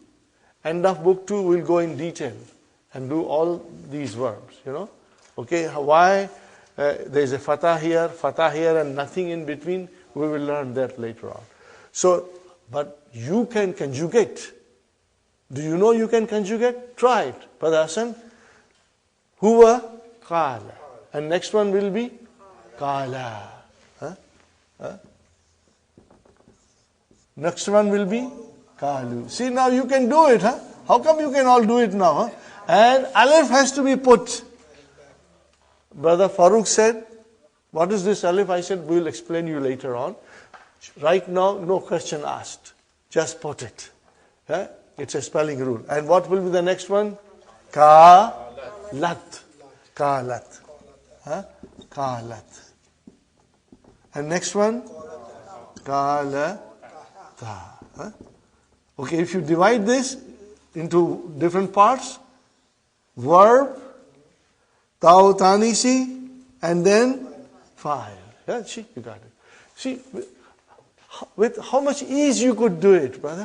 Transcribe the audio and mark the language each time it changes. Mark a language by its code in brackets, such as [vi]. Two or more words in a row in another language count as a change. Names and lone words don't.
[en] End of book 2 we'll go in detail. and do all these verbs, Okay, why there is a fatah here and nothing in between, we will learn that later on. So, but you can conjugate. Do you know you can conjugate? Try it. Brother Hassan, [ar] هو قال. [en] And next one will be qala. Next one will be qalu. See, now you can do it, huh? How come you can all do it now, huh? And alif has to be put. Brother Farooq said, what is this alif? I said, we will explain you later on. Right now, no question asked. Just put it. Huh? It's a spelling rule. And what will be the next one? Ka-lat. Ka-lat. Huh? Ka-lat. And next one? Ka-la-ta. Huh? Okay, if you divide this into different parts, verb, [ar] تاء تأنيث, [en] and then file. Yeah, see, you got it. See, with how much ease you could do it, brother.